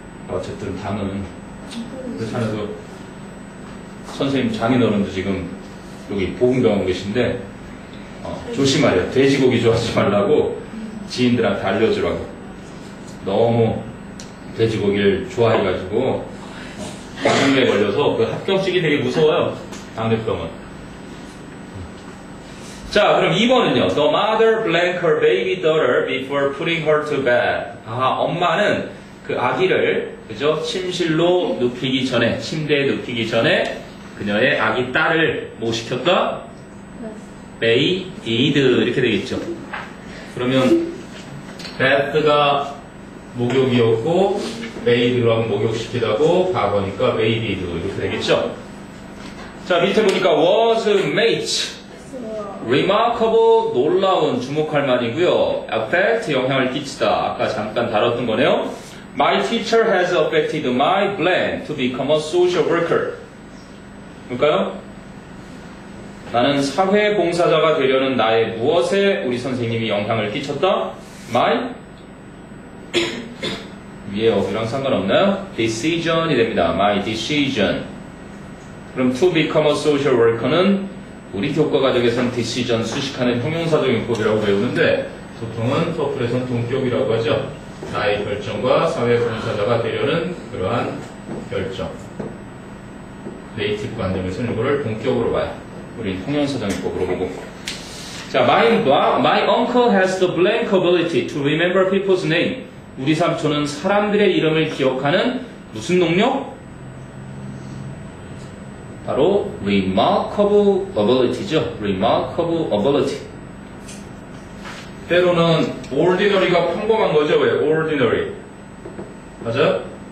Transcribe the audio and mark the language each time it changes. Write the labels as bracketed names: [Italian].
[Korean] 어쨌든 당은 그렇잖아요. 선생님 장인어른도 지금 여기 보건병원 계신데 조심하래요. 돼지고기 좋아하지 말라고 지인들한테 알려주라고. 너무 돼지고기를 좋아해가지고 당뇨에 걸려서 그 합병증이 되게 무서워요. 당뇨병은. 자, 그럼 2번은요. [English] The mother blanked her baby daughter before putting her to bed. [Korean] 엄마는 그 아기를 그죠? 침실로 눕히기 전에, 침대에 눕히기 전에 그녀의 아기 딸을 뭐 시켰다? bathed 이렇게 되겠죠. 그러면 bath가 목욕이었고 bath로 하면 목욕시키다고 과거니까 bathed 이렇게 되겠죠. 자, 밑에 보니까 [English] was made remarkable [Korean] 놀라운 주목할 만이고요. affect 영향을 끼치다. 아까 잠깐 다뤘던 거네요. [English] My teacher has affected my plan to become a social worker. [Korean] 볼까요? 나는 사회봉사자가 되려는 나의 무엇에 우리 선생님이 영향을 끼쳤다? My 위에 어휘랑 상관없나요? decision이 됩니다. [English] My decision. [Korean] 그럼 [English] to become a social worker [Korean] 는 우리 교과과정에서는 decision 수식하는 형용사적 용법이라고 배우는데 보통은 토플에서는 동격이라고 하죠. 나의 결정과 사회봉사자가 되려는 그러한 결정. 네이티브 관점에서는 이거를 동격으로 봐요. 우리 형용사적 용법으로 보고. [English] 자, my uncle has the blank ability to remember people's name. [Korean] 우리 삼촌은 사람들의 이름을 기억하는 무슨 능력? 바로 [English] remarkable ability [Korean] 죠. [English] remarkable ability. [Korean] 때로는 ordinary가 평범한 거죠. 왜? ordinary. 맞아요?